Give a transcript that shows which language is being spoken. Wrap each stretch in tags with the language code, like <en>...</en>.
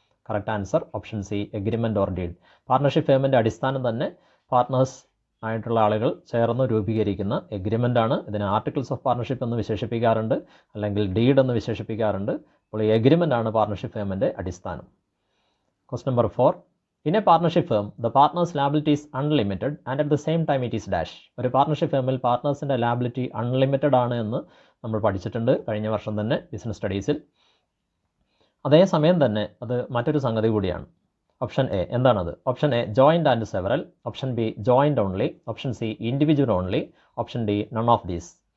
<en>Correct answer option C agreement or deed.</en> <ml>Partnership ഫേമിൻ്റെ അടിസ്ഥാനം തന്നെ partners ആയിട്ടുള്ള ആളുകൾ ചേർന്ന് രൂപീകരിക്കുന്ന എഗ്രിമെൻ്റ് ആണ്. ഇതിനെ ആർട്ടിക്കിൾസ് ഓഫ് പാർട്ണർഷിപ്പ് എന്ന് വിശേഷിപ്പിക്കാറുണ്ട്, അല്ലെങ്കിൽ ഡീഡ് എന്ന് വിശേഷിപ്പിക്കാറുണ്ട്. അപ്പോൾ ഈ എഗ്രിമെൻ്റ് ആണ് പാർട്ണർഷിപ്പ് ഫേമിൻ്റെ അടിസ്ഥാനം.</ml> <en>Question number 4. In a partnership firm, the partner's liability is unlimited and at the same time it is dash.</en> <ml>ഒരു പാർട്ണർഷിപ്പ് ഫേമിൽ പാർട്ട്നേഴ്സിൻ്റെ ലാബിലിറ്റി അൺലിമിറ്റഡ് ആണ് എന്ന് നമ്മൾ പഠിച്ചിട്ടുണ്ട് കഴിഞ്ഞ വർഷം തന്നെ ബിസിനസ് സ്റ്റഡീസിൽ. അതേസമയം തന്നെ അത് മറ്റൊരു സംഗതി കൂടിയാണ്. ഓപ്ഷൻ എ എന്താണത്?</ml> <en>Option A joint and several, option B joint only, option C individual only, option D none of these.</en>